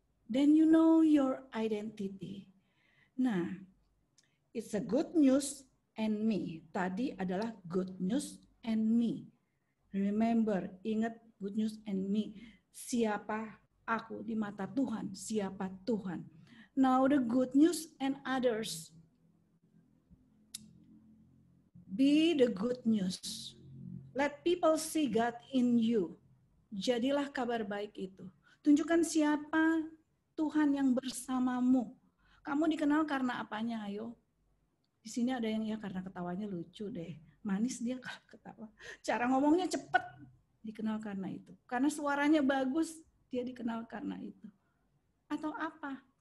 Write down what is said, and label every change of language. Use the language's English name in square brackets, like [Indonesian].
[English] Then you know your identity. Nah, it's a good news and me. [Indonesian] Tadi adalah [English] good news and me. Remember, [Indonesian] ingat [English] good news and me. [Indonesian] Siapa aku di mata Tuhan? Siapa Tuhan? [English] Now the good news and others. Be the good news. Let people see God in you. [Indonesian] Jadilah kabar baik itu. Tunjukkan siapa Tuhan yang bersamamu. Kamu dikenal karena apanya, ayo? Di sini ada yang ya karena ketawanya lucu deh. Manis dia kalau ketawa. Cara ngomongnya cepet, dikenal karena itu. Karena suaranya bagus, dia dikenal karena itu. Atau apa?